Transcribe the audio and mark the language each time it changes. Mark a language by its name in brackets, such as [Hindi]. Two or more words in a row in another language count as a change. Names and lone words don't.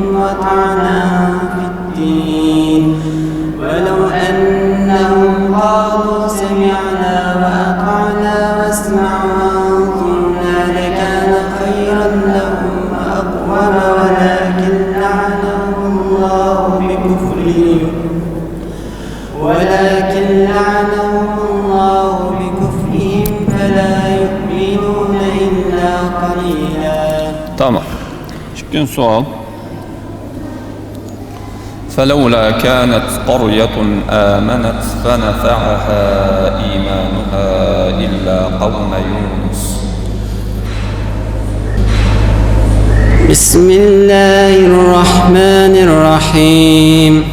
[Arabic] وطعنا في الدين ولو أنهم قالوا سمعنا وأطعنا واسمع وانظرنا لكان خيرا لهم وأقوم ولكن لعنهم الله بكفرهم فلا يؤمنون إلا قليلا. [Turkish] Tamam. Şimdi sual. [Arabic] فلولا كانت قرية آمنت فنفعها إيمانها إلا قوم يونس. بسم الله الرحمن الرحيم.